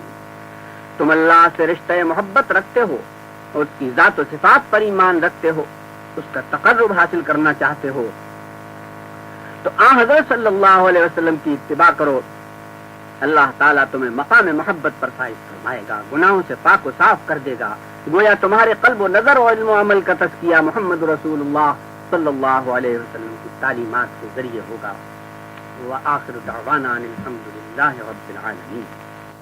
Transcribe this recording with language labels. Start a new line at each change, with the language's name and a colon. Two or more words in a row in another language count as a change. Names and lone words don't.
Urdu: تم اللہ سے رشتہ محبت رکھتے ہو اور اس کی ذات و صفات پر ایمان رکھتے ہو، اس کا تقرب حاصل کرنا چاہتے ہو تو حضرت
Arabic: صلی اللہ علیہ وسلم
Urdu: کی اتباع کرو. اللہ تعالیٰ تمہیں مقام محبت پر فائز فرمائے گا، گناہوں سے پاک و صاف کر دے گا. گویا تمہارے قلب و نظر و علم و عمل کا تزکیہ محمد رسول اللہ
Arabic: صلی اللہ علیہ وسلم
Urdu: کی تعلیمات کے ذریعے ہوگا.
Arabic: وآخر دعوانا ان الحمد للہ رب العالمین.